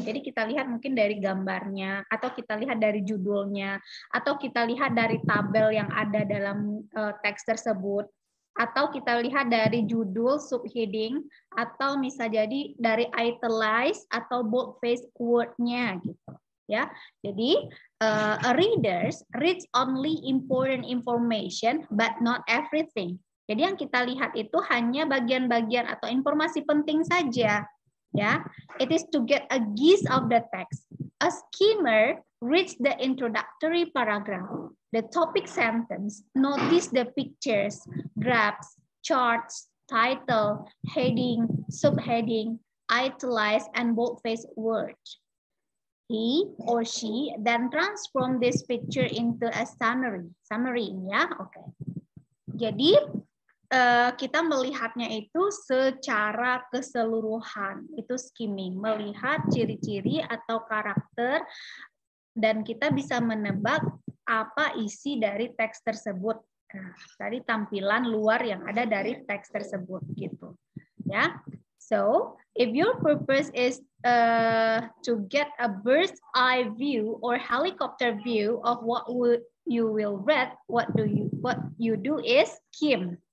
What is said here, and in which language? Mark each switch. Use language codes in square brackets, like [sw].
[id] Jadi kita lihat mungkin dari gambarnya, atau kita lihat dari judulnya, atau kita lihat dari tabel yang ada dalam teks tersebut, atau kita lihat dari judul subheading, atau bisa jadi dari italize atau boldface word-nya gitu. [en] Ya, jadi readers reads only important information but not everything. [id] Jadi yang kita lihat itu hanya bagian-bagian atau informasi penting saja. [en] Ya, it is to get a gist of the text. A skimmer reads the introductory paragraph, the topic sentence, notice the pictures, graphs, charts, title, heading, subheading, italize, and boldface words. He or she then transform this picture into a summary. Summary, ya, oke. [id] Jadi kita melihatnya itu secara keseluruhan, itu skimming, melihat ciri-ciri atau karakter, dan kita bisa menebak apa isi dari teks tersebut. Nah, dari tampilan luar yang ada dari teks tersebut, gitu, ya. [en] So, if your purpose is to get a bird's eye view or helicopter view of what you will read, what you do is skim.